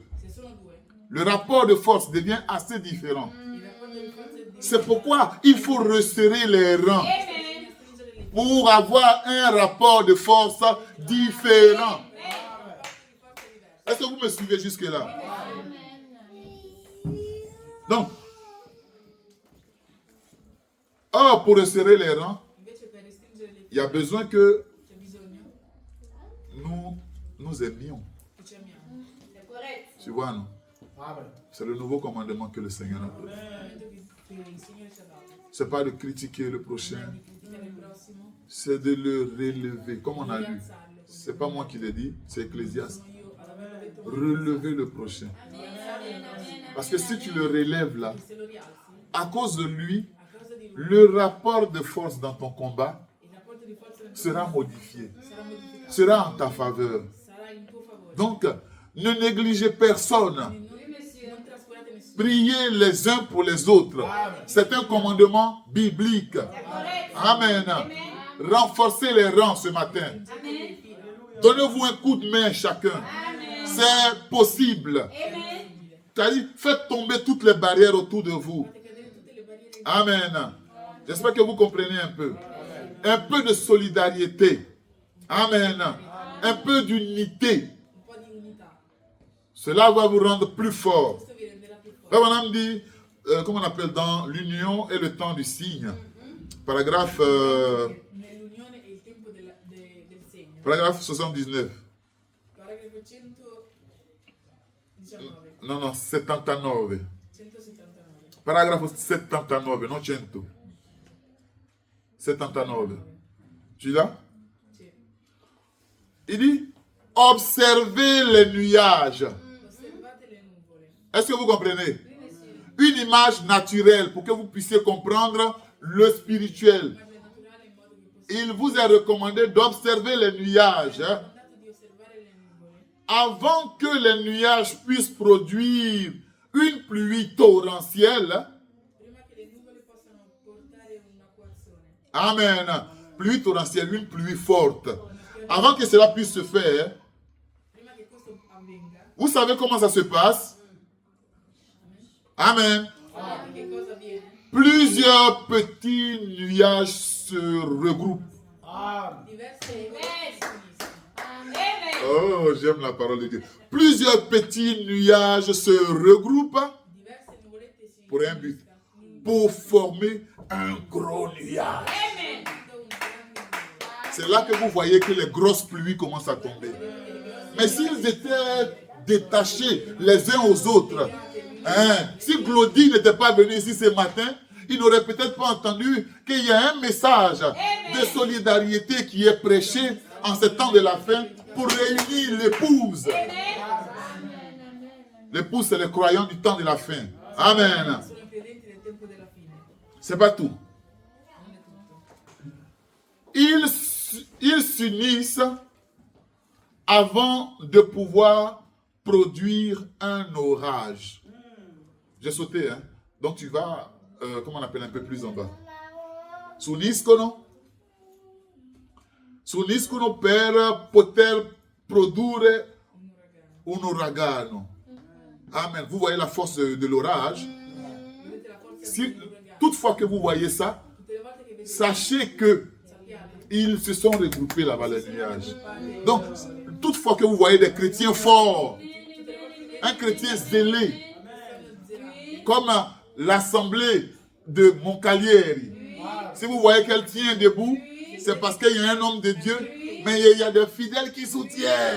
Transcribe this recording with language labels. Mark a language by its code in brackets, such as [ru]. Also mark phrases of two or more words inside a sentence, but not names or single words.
[it] Se sono due, [fr] le rapport de force devient assez différent. [it] il rapporto di forza è di [fr] C'est pourquoi il faut resserrer les rangs [it] stringere le [fr] pour avoir un rapport de force différent. Est-ce que vous me suivez jusque-là? Donc, or, pour resserrer les rangs, [it] invece per restringere le [fr] il y a besoin que [it] c'è bisogno [fr] nous aimions. [it] che ci amiamo. [fr] Tu vois, non? C'est le nouveau commandement que le Seigneur a donné. [it] Che il Signore ci ha dato. [fr] Ce n'est pas de critiquer le prochain, [it] Di criticare il prossimo, [fr] c'est de le relever. Comme on a [it] di [fr] lu, [it] alzarlo. [fr] ce n'est pas moi qui l'ai dit, c'est Ecclésiaste. [it] Sono io ad averlo detto, [fr] Relever le prochain. Parce que si tu le relèves là, [it] se lo rialzi, [fr] à cause de lui, [it] a causa di lui, [fr] le rapport de force dans ton combat [it] il rapporto di forza nel tuo [fr] sera modifié, [it] sarà modificato, [fr] sera en ta faveur. [it] sarà in tuo favore. [fr] Donc, ne négligez personne. [it] Non trascurate nessuno. [fr] Priez les uns pour les autres. C'est un commandement biblique. Amen. Renforcez les rangs ce matin. Donnez-vous un coup de main chacun. C'est possible. C'est-à-dire, faites tomber toutes les barrières autour de vous. [it] Fate cadere tutte le barriere [fr] Amen. J'espère que vous comprenez un peu. Un peu de solidarité. Amen. Un peu d'unité. [it] un po' di unità. [fr] Cela va vous rendre plus fort. [it] Questo vi renderà più forti. [fr] Là, on dit, comment on appelle, dans l'union et le temps du signe. Paragraphe [it] Nell'unione e il tempo [fr] Paragraphe 79. [it] Paragrafo 119. [fr] Non, non, 79. 179. [it] Paragrafo 79, non 100. 79. [fr] Tu l'as? [it] Sì. [fr] Il dit, observez les nuages. [it] Osservate le nuvole. [fr] Est-ce que vous comprenez? Une image naturelle pour que vous puissiez comprendre le spirituel. [it] Immagine naturale in modo che possiate [fr] Il vous est recommandé d'observer les nuages [it] mandato di osservare le nuvole [fr] avant que les nuages puissent produire une pluie torrentielle. [it] prima che le nuvole possano portare un'acquazzone. [fr] Amen. Pluie torrentielle, une pluie forte. Avant que cela puisse se faire, [it] Prima che questo avvenga, [fr] vous savez comment ça se passe? Amen. [it] sapete che cosa avviene? [fr] Plusieurs petits nuages se regroupent. [it] Diverse nuvole si uniscono. [fr] Oh, j'aime la parole de Dieu. Plusieurs petits nuages se regroupent [it] Diverse nuvolette si [fr] pour un but, [it] uniscono. [fr] pour former un gros nuage. [it] Tutto un grande nuvole. [fr] C'est là que vous voyez que les grosses pluies commencent à tomber. Mais s'ils étaient détachés les uns aux autres, hein, si Glody n'était pas venu ici ce matin, il n'aurait peut-être pas entendu qu'il y a un message de solidarité qui est prêché en ce temps de la fin pour réunir l'épouse. L'épouse, c'est les croyants du temps de la fin. Amen. [it] Sono i credenti del tempo della fine. [fr] C'est pas tout. [it] Non è tutto. [fr] Ils s'unissent avant de pouvoir produire un orage. J'ai sauté, hein? Donc tu vas, comment on appelle, un peu plus en bas. [it] S'uniscono per poter produire un uragano. [fr] Amen. Vous voyez la force de l'orage. [it] Vedete la forza [fr] Si, [it] dell'uragano. [fr] toutefois que vous voyez ça, [it] Tutte le volte che vedete, [fr] sachez que [it] sappiate, [fr] ils se sont regroupés là-bas, les nuages. Donc, toutefois que vous voyez des chrétiens forts, un chrétien zélé, comme l'assemblée de Moncalieri. Si vous voyez qu'elle tient debout, c'est parce qu'il y a un homme de Dieu, mais il y a des fidèles qui soutiennent.